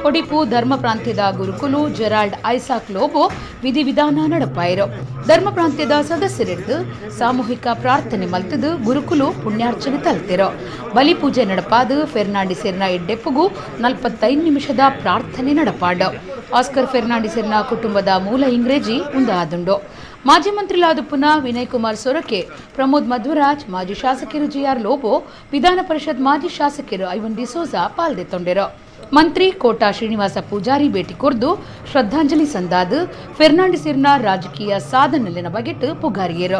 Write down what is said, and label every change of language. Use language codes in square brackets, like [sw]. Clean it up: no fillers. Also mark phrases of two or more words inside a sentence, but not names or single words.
[tcy] ಒಡಿಪು ಧರ್ಮ ಪ್ರಾಂತ್ಯದ ಗುರುಕುಲು ಜೆರಾಲ್ಡ್ ಐಸಾಕ್ ಲೋಬೋ ವಿಧಿವಿಧಾನ ನಡಪಾಯಿರು. ಧರ್ಮ ಪ್ರಾಂತ್ಯದ ಸದಸ್ಯರಿದ್ದು ಸಾಮೂಹಿಕ ಪ್ರಾರ್ಥನೆ ಮಲ್ತದು ಗುರುಕುಲು ಪುಣ್ಯಾರ್ಚನೆ ತಲ್ತಿರೋ. ಬಲಿಪೂಜೆ ನಡಪಾದು ಫೆರ್ನಾಂಡಿಸೆರ್ನ ಎಡ್ಡೆಪ್ಪುಗೂ 45 ನಿಮಿಷದ ಪ್ರಾರ್ಥನೆ ನಡಪಾಡು. ಆಸ್ಕರ್ ಫೆರ್ನಾಂಡಿಸೆರ್ನ ಕುಟುಂಬದ ಮೂಲ ಇಂಗ್ರೇಜಿ ಉಂದಾದುಂಡು. ಮಾಜಿ ಮಂತ್ರಿಲಾದುಪ್ಪುನ ವಿನಯ್ ಕುಮಾರ್ ಸೊರಕೆ, ಪ್ರಮೋದ್ ಮಧ್ವರಾಜ್, ಮಾಜಿ ಶಾಸಕರು ಜಿಆರ್ ಲೋಬೋ, ವಿಧಾನ ಪರಿಷತ್ ಮಾಜಿ ಶಾಸಕರು ಐವನ್ ಡಿಸೋಜಾ ಪಾಲ್ದೆತ್ತೊಂಡೆರು. ಮಂತ್ರಿ ಕೋಟಾ ಶ್ರೀನಿವಾಸ ಪೂಜಾರಿ ಭೇಟಿ ಕೊರ್ದು ಶ್ರದ್ಧಾಂಜಲಿ ಸಂದಾದು ಫೆರ್ನಾಂಡಿಸೆರ್ನ ರಾಜಕೀಯ ಸಾಧನೆಲಿನ ಬಗೆಟ್ ಪುಗಾರಿಯರು.